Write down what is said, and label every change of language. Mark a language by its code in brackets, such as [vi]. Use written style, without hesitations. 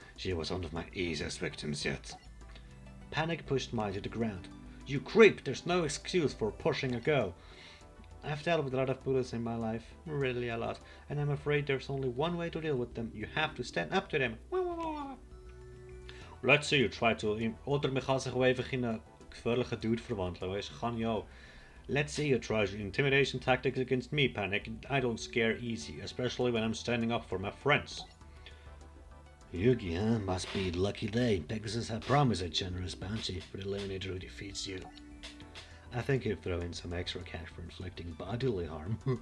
[en] She was one of my easiest victims yet. PaniK pushed Mai to the ground. You creep! There's no excuse for pushing a girl. I've dealt with a lot of bullies in my life, really a lot, and I'm afraid there's only one way to deal with them. You have to stand up to them. Let's say you try to... [de] Oder man kann sich auch einfach in einen gefährlichen Dude verwandeln, weißt du, kann ja auch. [en] Let's say you try intimidation tactics against me, PaniK. I don't scare easy, especially when I'm standing up for my friends. Yugi, huh? Must be a lucky day. Pegasus had promised a generous bounty for the eliminator who defeats you. I think he'd throw in some extra cash for inflicting bodily harm.